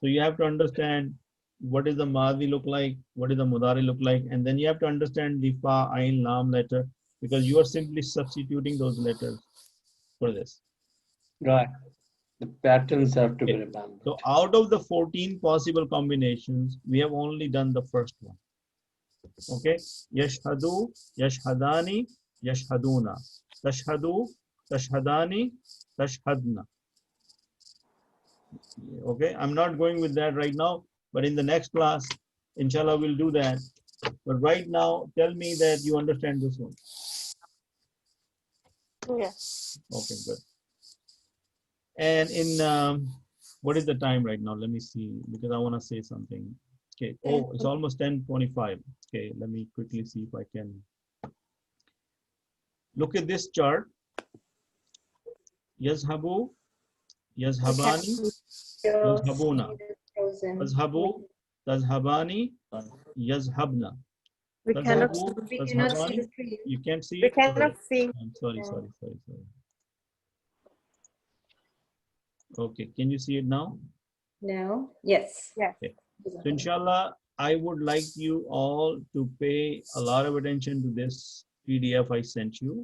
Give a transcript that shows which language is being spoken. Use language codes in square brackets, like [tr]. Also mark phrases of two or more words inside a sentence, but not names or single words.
[en] So you have to understand what is the Madi look like, what is the Mudari look like, and then you have to understand the Fa, Ain, Lam letter, because you are simply substituting those letters for this. Right. The patterns have to be Okay. remembered. So out of the 14 possible combinations, we have only done the first one. Okay. [ar] يشهد، يشهدان، يشهدون. تشهد، تشهدان، تشهدن. [en] Okay. I'm not going with that right now, but in the next class, inshallah, we'll do that. But right now, tell me that you understand this one. Yes. Okay, good. And in what is the time right now? Let me see, because I want to say something. Okay. Oh, it's almost 10:25. Okay, let me quickly see if I can look at this chart. [ar] يذهب، يذهبان، يذهبون. تذهب، تذهبان، يذهبن. [en] We cannot. [ar] تذهب, [en] We cannot see [ar] تذهبان. [en] the screen. You can't see We it? cannot see. I'm sorry. Okay, can you see it now? No. Yes. Yes. Okay. So inshallah, I would like you all to pay a lot of attention to this PDF I sent you.